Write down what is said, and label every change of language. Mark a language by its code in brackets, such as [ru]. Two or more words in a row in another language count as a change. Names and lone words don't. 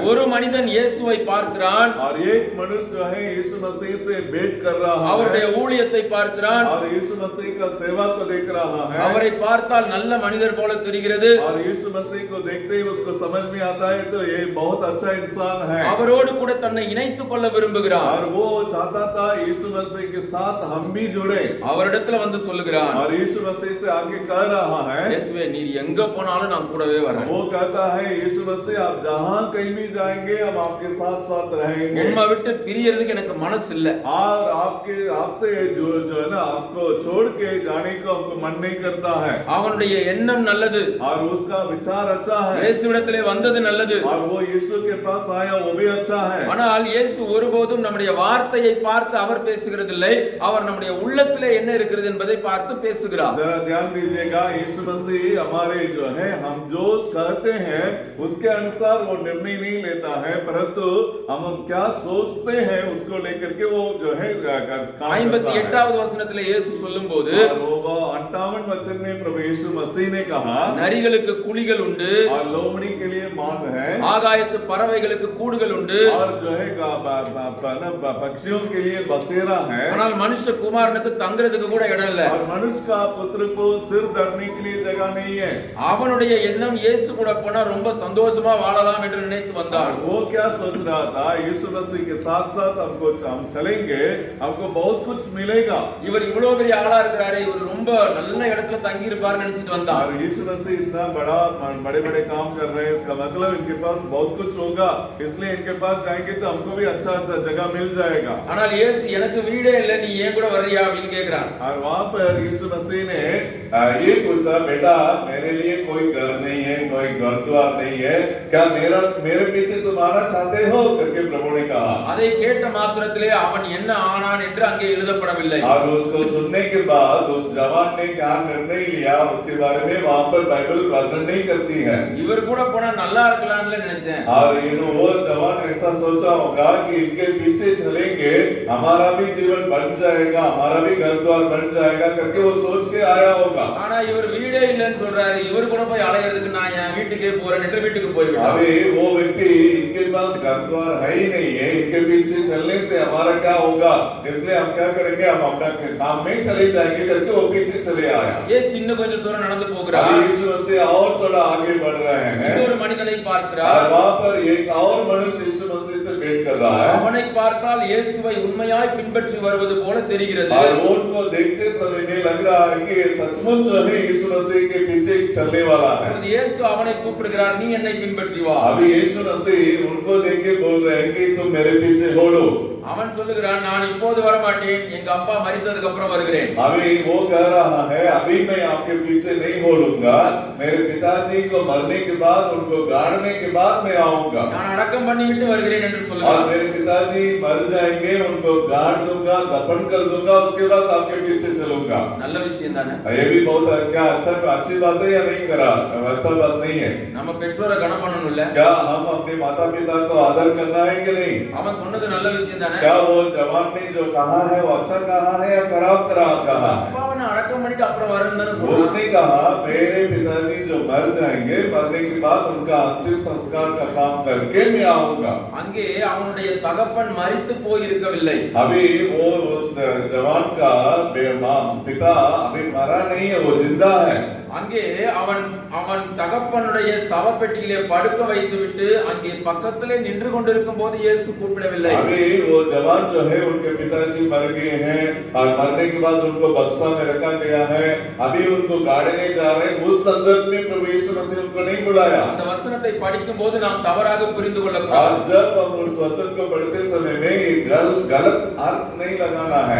[ta] ஒரு மனிதன் இயேசுவை பார்க்கிறான் [hi] और एक मनुष्य जो है यीशु मसीह से भेंट कर रहा है [ta] அவருடைய ஊழியத்தை பார்க்கிறான். [hi] और यीशु मसीह का सेवा को देख रहा है [ta] அவரை பார்த்தால் நல்ல மனிதர் போல தெரிகிறது. [hi] और यीशु मसीह को देखते ही उसको समझ में आता है तो ये बहुत अच्छा इंसान है [ta] அவரோடு கூட தன்னை இணைத்துக் கொள்ள விரும்புகிறான். [hi] और वो चाहता था यीशु मसीह के साथ हम भी जुड़े [ta] அவரிடத்துல வந்து சொல்லுகிறான், [hi] और यीशु मसीह से आके कह रहा है [ta] இயேசுவே நீர் எங்க போனாலும் நான் கூடவே வரேன். [hi] वो कहता है यीशु मसीह आप जहां कहीं भी जाएंगे हम आपके साथ साथ रहेंगे [ta] உம்மை விட்டு பிரியறதுக்கு எனக்கு மனசு இல்ல. [hi] और आपसे जो है ना आपको छोड़ के जाने को आपको मन नहीं करता है [ta] அவனுடைய எண்ணம் நல்லது, [hi] और उसका विचार अच्छा है [ta] இயேசுவிடத்திலே வந்தது நல்லது. [hi] और वो यीशु के पास आया वो भी अच्छा है [ta] ஆனால் இயேசு ஒருபோதும் நம்முடைய வார்த்தையை பார்த்து அவர் பேசுகிறதில்லை, அவர் நம்முடைய உள்ளத்திலே என்ன இருக்கிறது என்பதை பார்த்து பேசுகிறார். [hi] जरा ध्यान दीजिएगा यीशु मसीह हमारे जो है हम जो कहते हैं उसके अनुसार वो निर्णय नहीं लेता है परंतु हम क्या सोचते हैं उसको लेकर के वो जो है काम [ta] 58வது வசனத்திலே இயேசு சொல்லும்போது, [hi] और वो 58 वचन में प्रभु यीशु मसीह ने कहा [ta] நரிகளுக்கு குழிகள் உண்டு, [hi] और लोमड़ी के लिए मांद है [ta] ஆகாயத்து பறவைகளுக்கு கூடுகள் உண்டு, [hi] और जो है पक्षियों के लिए बसेरा है [ta] ஆனால் மனுஷகுமாரனுக்கு தங்குறதுக்கு கூட இடம் இல்ல. [hi] और मनुष्य का पुत्र को सिर धरने के लिए जगह नहीं है [ta] அவனுடைய எண்ணம் இயேசு கூட போனா ரொம்ப சந்தோஷமா வாழலாம் என்று நினைத்து வந்தான். [hi] वो क्या सोच रहा था यीशु मसीह के साथ साथ हम चलेंगे हमको बहुत कुछ मिलेगा [ta] இவர் இவ்வளவு பெரிய ஆளா இருக்கிறாரே, இவர் ரொம்ப நல்ல இடத்துல தங்கி இருப்பார்னு நினைச்சிட்டு வந்தான். [hi] और यीशु मसीह इतना बड़े बड़े काम कर रहे हैं इसका मतलब इनके पास बहुत कुछ होगा इसलिए इनके पास जाएंगे तो हमको भी अच्छा अच्छा जगह मिल जाएगा [ta] ஆனால் இயேசு எனக்கு வீடே இல்ல, நீ ஏன் கூட வர்றியா அப்படின்னு கேக்குறான். [hi] और वहां पर यीशु मसीह ने ये पूछा बेटा मेरे लिए कोई घर नहीं है कोई घर द्वार नहीं है क्या मेरे पीछे तुम आना चाहते हो करके प्रभु ने कहा [ta] அதை கேட்ட மாத்திரத்திலே அவன் என்ன ஆனான் என்று அங்கே எழுதப்படவில்லை. [hi] और उसको सुनने के बाद उस जवान ने क्या निर्णय लिया उसके बारे में वहां पर बाइबल वर्णन नहीं करती है [ta] இவர் கூட போனா நல்லா இருக்கலாம்னு நினைச்சேன். [hi] और वो जवान ऐसा सोचा होगा कि इनके पीछे चलेंगे हमारा भी जीवन बन जाएगा हमारा भी घर द्वार बन जाएगा करके वो सोच के आया होगा [ta] ஆனா இவர் வீடே இல்லன்னு சொல்றாரு, இவர் கூட போய் அலையிறதுக்கு நான் என் வீட்டுக்கே போறேன் என்று வீட்டுக்கு போய்விட்டான். [hi] अभी वो व्यक्ति इनके पास घर द्वार है ही नहीं है इनके पीछे चलने से हमारा क्या होगा इसलिए हम क्या करेंगे हम अपना काम में चले जाएंगे करके वो पीछे चले आया [ta] இயேசு இன்னும் கொஞ்சம் தூரம் நடந்து போகிறார். [hi] अभी यीशु मसीह और थोड़ा आगे बढ़ रहे हैं [ta] இன்னொரு மனிதனை [hi] और [ta] பார்க்கிறார். [hi] वहां पर एक और मनुष्य यीशु मसीह से भेंट कर रहा है [ta] அவனை பார்த்தால் இயேசுவை உண்மையாய் பின்பற்றி வருவது போல தெரிகிறது. [hi] और उनको देखते समय में लग रहा है कि ये सचमुच जो है यीशु मसीह के पीछे चलने वाला है [ta] இயேசு அவனை கூப்பிடுகிறார், நீ என்னை பின்பற்றி வா. [hi] अभी यीशु मसीह उनको देख के बोल रहे हैं कि तुम मेरे पीछे दौड़ो [ta] அவன் சொல்லுகிறான், நான் இப்போது வர மாட்டேன், எங்க அப்பா மரித்ததுக்கு அப்புறம் வருகிறேன். [hi] अभी वो कह रहा है अभी मैं आपके पीछे नहीं दौड़ूंगा मेरे पिताजी को मरने के बाद उनको गाड़ने के बाद मैं आऊंगा [ta] நான் அடக்கம் பண்ணிவிட்டு வருகிறேன் என்று [hi] और [ta] சொல்லுகிறான். [hi] मेरे पिताजी मर जाएंगे उनको गाड़ दूंगा दफन कर दूंगा उसके बाद आपके पीछे चलूंगा [ta] நல்ல விஷயம் தானே. [hi] ये भी बहुत क्या अच्छी बात है या नहीं करा अच्छा बात नहीं है [ta] நம்ம பெற்றோரை கனம் பண்ணணும்ல. [hi] क्या हम अपने माता पिता को आदर करना है कि नहीं [ta] அவன் சொன்னது நல்ல விஷயம் தானே. [hi] क्या वो जवान ने जो कहा है वो अच्छा कहा है या खराब कहा [ta] அப்பாவை நான் அடக்கம் பண்ணிட்டு அப்புறம் வரேன்னு தானே சொல்றான். [hi] उसने कहा मेरे पिताजी जो मर जाएंगे मरने के बाद उनका अंतिम संस्कार का काम करके मैं आऊंगा [ta] அங்கே அவனுடைய தகப்பன் மரித்து போயிருக்கவில்லை. [hi] अभी वो उस जवान का पिता अभी मरा नहीं है वो जिंदा है [ta] அங்கே அவன் தகப்பனுடைய சவப்பெட்டியிலே படுக்க வைத்துவிட்டு அங்கே பக்கத்திலே நின்று கொண்டிருக்கும் போது இயேசு கூப்பிடவில்லை. [hi] अभी वो जवान जो है उनके पिताजी मर गए हैं और मरने के बाद उनको बक्सा में रखा गया है अभी उनको गाड़ने जा रहे हैं उस संदर्भ में प्रभु यीशु मसीह उनको नहीं बुलाया [ta] அந்த வசனத்தை படிக்கும் போது நாம் தவறாக புரிந்து [hi] और [ta] கொள்ளக்கூடாது. [hi] जब हम उस वचन को पढ़ते समय में गलत अर्थ नहीं लगाना है